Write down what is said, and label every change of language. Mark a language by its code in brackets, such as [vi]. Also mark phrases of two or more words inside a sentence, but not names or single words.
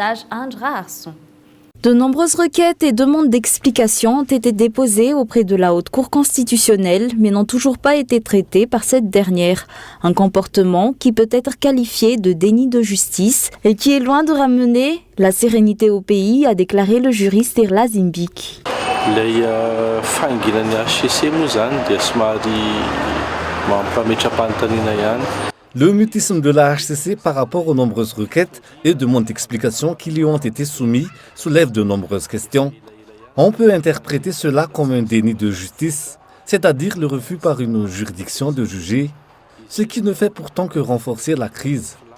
[fr] Reportage à Andra Arson. De nombreuses requêtes et demandes d'explications ont été déposées auprès de la Haute Cour constitutionnelle, mais n'ont toujours pas été traitées par cette dernière. Un comportement qui peut être qualifié de déni de justice et qui est loin de ramener la sérénité au pays, a déclaré le juriste Irla Zimbik. [mg] Ilay fahanginan'ny HCC moa zany dia somary mampametra-panontaniana ihany. [fr] Le mutisme de la HCC par rapport aux nombreuses requêtes et demandes d'explications qui lui ont été soumises soulève de nombreuses questions. On peut interpréter cela comme un déni de justice, c'est-à-dire le refus par une juridiction de juger, ce qui ne fait pourtant que renforcer la crise.